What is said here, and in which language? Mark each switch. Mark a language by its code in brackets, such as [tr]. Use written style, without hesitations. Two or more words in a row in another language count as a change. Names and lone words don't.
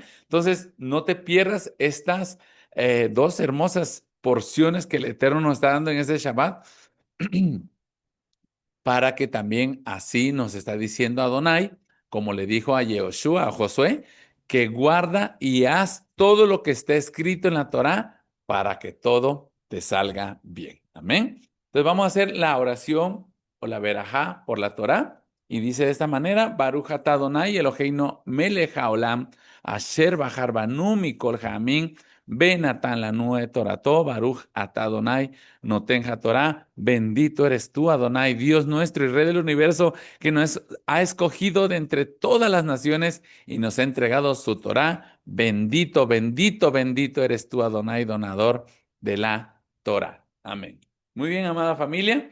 [es] Entonces, no te pierdas estas dos hermosas porciones que el Eterno nos está dando en este Shabbat para que también así nos está diciendo Adonai, como le dijo a Yehoshua, a Josué, que guarda y haz todo lo que está escrito en la Torá para que todo te salga bien. Amén. Entonces vamos a hacer la oración o la verajá por la Torá y dice de esta manera: [he] ברוך אתה אדוני אלוהינו מלך העולם אשר בחר בנו מכל העמים ונתן לנו את תורתו ברוך אתה אדוני נותן התורה. [es] Bendito eres tú, Adonai, Dios nuestro y Rey del universo, que nos ha escogido de entre todas las naciones y nos ha entregado su Torá. Bendito, bendito, bendito eres tú, Adonai, donador de la Torá. Amén. Muy bien, amada familia.